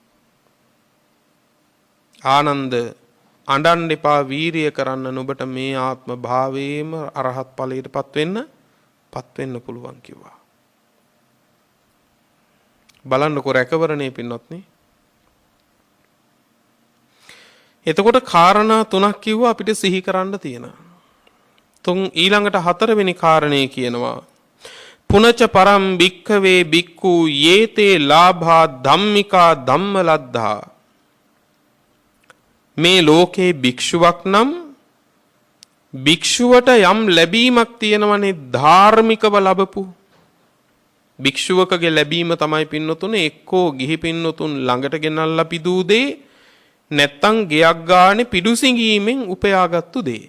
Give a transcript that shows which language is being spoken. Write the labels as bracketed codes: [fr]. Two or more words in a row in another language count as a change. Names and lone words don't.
[si] ආනන්ද අඬන්න එපා වීරිය කරන්න නුඹට මේ ආත්ම භාවයේම අරහත් ඵලයටපත් වෙන්න පුළුවන් කිව්වා. බලන්නකෝ රැකවරණේ පින්වත්නි. එතකොට කාරණා තුනක් කිව්වා අපිට සිහි කරන්න තියෙන. ඊළඟට හතරවෙනි කාරණේ කියනවා [pi] පුනච පරම් භික්ඛවේ භික්ඛු යේතේ ලාභා ධම්මිකා ධම්මලද්ධා. [si] මේ ලෝකේ භික්ෂුවක් නම් භික්ෂුවට යම් ලැබීමක් තියෙනවනේ ධාර්මිකව ලැබපු. භික්ෂුවකගේ ලැබීම තමයි පින්නතුනේ එක්කෝ ගිහි පින්නතුන් ළඟට ගෙනල්ලා පිදූ දේ නැත්තම් ගෙයක් ගානේ පිඩු සිඟීමෙන් උපයාගත්තු දේ.